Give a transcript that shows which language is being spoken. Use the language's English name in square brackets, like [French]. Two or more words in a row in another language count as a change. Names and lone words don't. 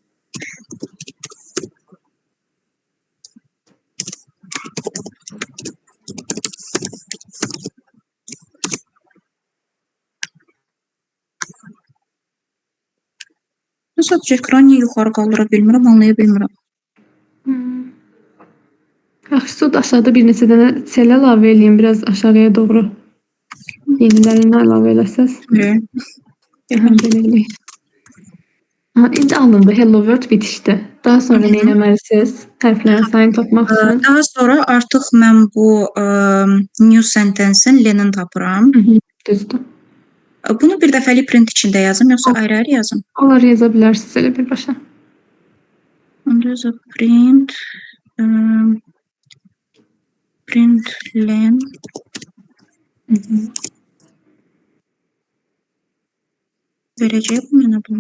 [Azerbaijani] Sadəcə ekranı yuxarı qaldıra bilmirəm, anlaya bilmirəm. Yaxşısı odur, aşağıda bir neçə dənə sel əlavə edeyim, biraz aşağıya doğru. Yenilərini əlavə eləsəz. Belə eləyək. İndi alındı, [English] hello world bitişdi. [Azerbaijani] Daha sonra nə etməlisiniz? Hərflərin sayını tapmaq üçün. Daha sonra artıq mən bu [English] new sentence- [Azerbaijani] in lenin tapıram. Düzdür. Bunu bir dəfəlik print içində yazım, yoxsa ayrı-ayrı yazım? Onları yaza bilərsiniz elə birbaşa. Onda yazı [English] print len [Azerbaijani] verəcək bu mənə bunu.